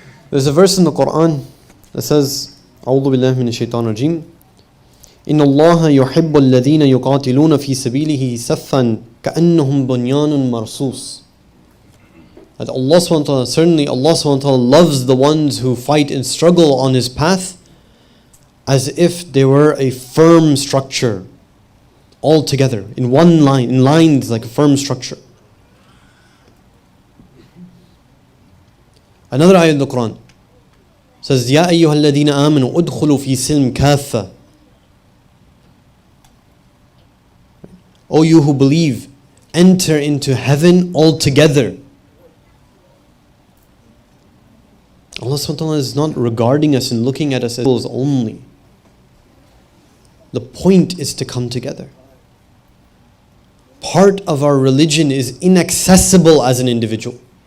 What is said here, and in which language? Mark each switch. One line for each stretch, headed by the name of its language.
English: There's a verse in the Quran that says,
Arabic: أعوذ بالله من الشيطان الرجيم إن الله يحب الذين يقاتلون في سبيله صفا كأنهم بنيان مرصوص.
English: That Allah subhanahu wa ta'ala, certainly Allah subhanahu wa ta'ala loves the ones who fight and struggle on His path as if they were a firm structure, all together, in one line, in lines like a firm structure. Another ayah in the Quran says,
Arabic: يَا أَيُّهَا الَّذِينَ آمَنُوا أُدْخُلُوا فِي سِلْمٍ كَافَّةً.
English: O you who believe, enter into heaven altogether. Allah subhanahu wa ta'ala is not regarding us and looking at us as only. The point is to come together. Part of our religion is inaccessible as an individual.